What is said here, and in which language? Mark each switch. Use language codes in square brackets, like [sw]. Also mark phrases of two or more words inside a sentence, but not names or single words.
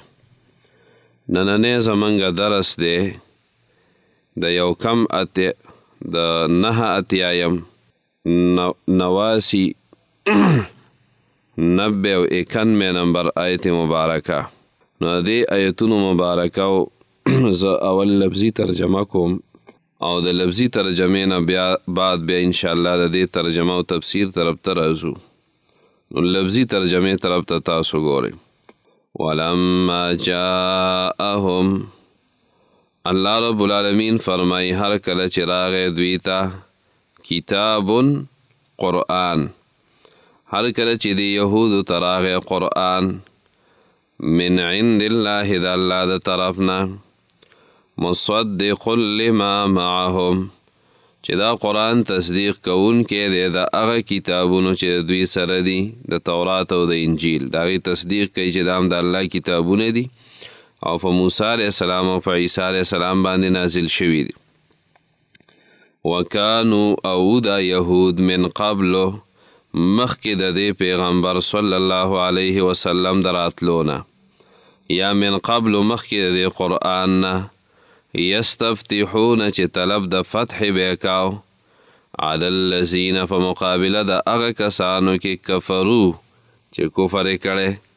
[ps] نننی زمونږ درس دی د یو کم د 89 89 او 91 نمبر آیت مبارکه. نو دې آیتونو مبارکه زه اول لفظي ترجمه کوم او د لفظي ترجمې نه بعد بیا انشاءالله د دې ترجمه او تفسیر طرف ته راځو. نو لفظي ترجمې طرف ته تاسو ګورئ. [ar] ولما جاءهم، [ps] الله رب العالمین فرمای هر کله چې راغی دوی ته کتاب قرآن، هر کله چې د یهودو ته راغی قرآن [ar] من عند الله [ps] د الله د طرفنا [ar] مصدق لما معهم [ps] چې دا قرآن تصدیق کوونکی دی د هغه کتابونو چې دوی سره دي، د تورات او د انجیل. د هغې تصدیق کوي چې دا هم د الله کتابونه دي او په موسی [ar] علیه السلام [ps] او په عیسی [ar] علیه السلام [ps] باندې نازل شوي دي. وکانو او دا یهود [ar] من قبلو [ps] مخکې د دې پیغمبر [ar] صلی الله علیه وسلم [ps] د راتلونه، یا [ar] من قبلو [ps] مخکې د دې قرآن نه یستفتحون چې طلب د فتح به کاو [ar] علی الذین [ps] په مقابله د هغه کسانو کې کفرو چې کفر یې کړی.